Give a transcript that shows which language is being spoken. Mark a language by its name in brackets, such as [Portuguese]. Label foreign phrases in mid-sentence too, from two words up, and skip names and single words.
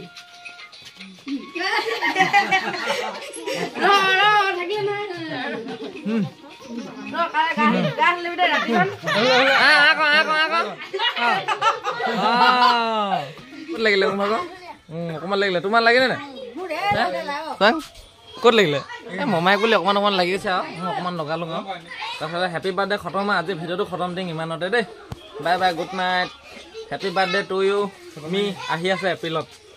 [Vietnamese] Rồi, thằng kia này. Rồi, cái lên đây là đi con. Con. Bút lấy không con? Có mà lấy là tụi mình lấy cái này này. [Assamese] চাং ক'ত লাগিলে এই মমাইক বুলি অকণমান লাগিছে আৰু মই অকণমান লগালোঁ আৰু তাৰপিছতে [English] happy birthday [Assamese] খতম আৰু আজি ভিডিঅ'টো খতম দিম ইমানতে দেই [English] bye bye good night happy birthday to you [Assamese] মি আহি আছে এপ্ৰিলত